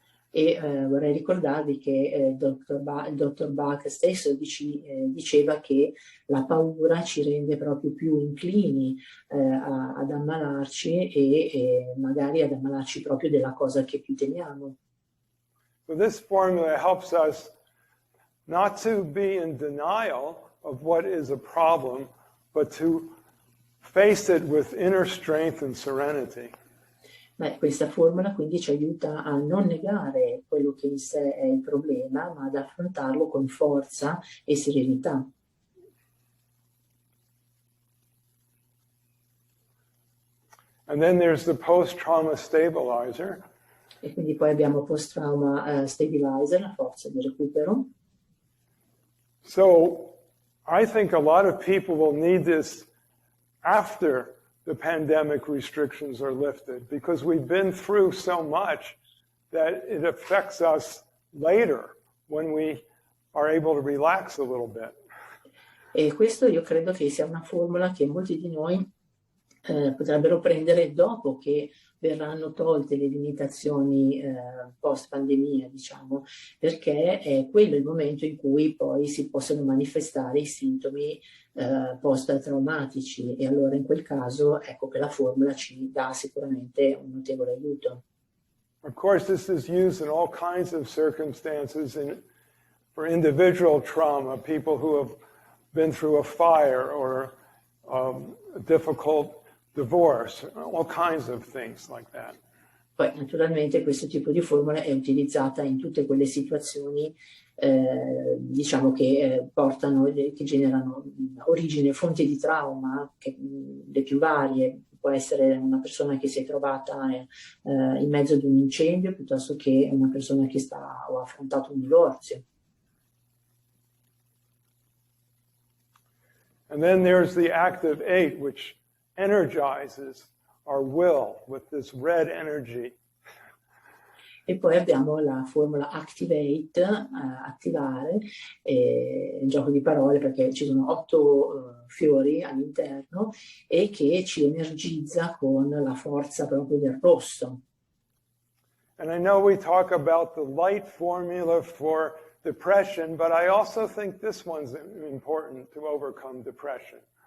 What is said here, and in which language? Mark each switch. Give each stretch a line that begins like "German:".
Italian: E vorrei ricordarvi che il dottor Bach stesso diceva che la paura ci rende proprio più inclini ad ammalarci e magari ad ammalarci proprio della cosa che più temiamo.
English: So this formula helps us not to be in denial of what is a problem, but to face it with inner strength and serenity.
Italian: Beh, questa formula quindi ci aiuta a non negare quello che in sé è il problema, ma ad affrontarlo con forza e serenità.
English: And then there's the post-trauma stabilizer.
Italian: E quindi poi abbiamo post-trauma stabilizer, la forza di recupero.
English: So I think a lot of people will need this after the pandemic restrictions are lifted, because we've been through so much that it affects us later when we are able to relax a little bit.
Italian: E questo io credo che sia una formula che molti di noi potrebbero prendere dopo che verranno tolte le limitazioni post-pandemia, diciamo, perché è quello il momento in cui poi si possono manifestare i sintomi post-traumatici, e allora in quel caso ecco che la formula ci dà sicuramente un notevole aiuto.
English: Of course, this is used in all kinds of circumstances for individual trauma, people who have been through a fire or a difficult divorce, all kinds of things like that.
Italian: Poi naturalmente questo tipo di formula è utilizzata in tutte quelle situazioni diciamo che che generano origine, fonti di trauma, le più varie. Può essere una persona che si è trovata in mezzo ad un incendio, piuttosto che una persona che ha affrontato un divorzio.
English: And then there's the active 8, which energizes our will with this red energy.
Italian: E poi abbiamo la formula activate, attivare, un gioco di parole perché ci sono 8 fiori all'interno e che ci energizza con la forza proprio del rosso.
English: And I know we talk about the light formula for depression, but I also think this one's important to overcome depression.